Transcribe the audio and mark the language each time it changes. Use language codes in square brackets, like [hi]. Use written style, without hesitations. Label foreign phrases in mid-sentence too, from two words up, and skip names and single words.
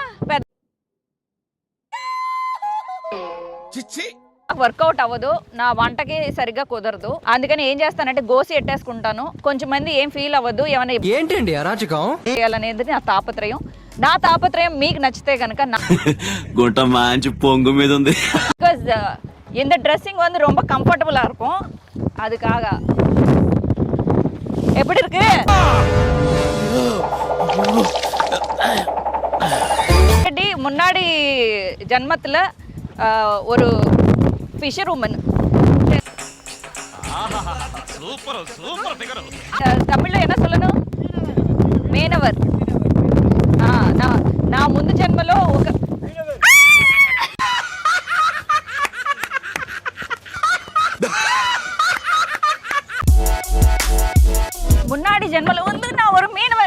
[te] పెద్ద వర్కౌట్ అవ్వదు, నా వంటకి సరిగ్గా కుదరదు. అందుకని ఏం చేస్తానంటే గోసి ఎట్టేసుకుంటాను. కొంచెం మంది ఏం ఫీల్ అవ్వదు, ఏమైనా ఏంటండి అరాచకం చేయాలనేది నా తాపత్రయం. నా తాపత్రయం మీకు నచ్చితే కనుక గుంట మంచి పొంగు మీద ఉంది. [ta] బికాజ్ இந்த ட்ரெஸ்ஸிங் வந்து ரொம்ப கம்ஃபர்டபுளா இருக்கும். அதுக்காக எப்படி இருக்கு? முன்னாடி ஜன்மத்துல ஒரு [en] fisher woman. super super figure. [ta] தமிழ்ல என்ன சொல்லணும்? మేనవర్. [te] నా ముందు జన్మలో ఒక మున్నాడి జన్మలో ఉంది నా ఒక మీనవర్.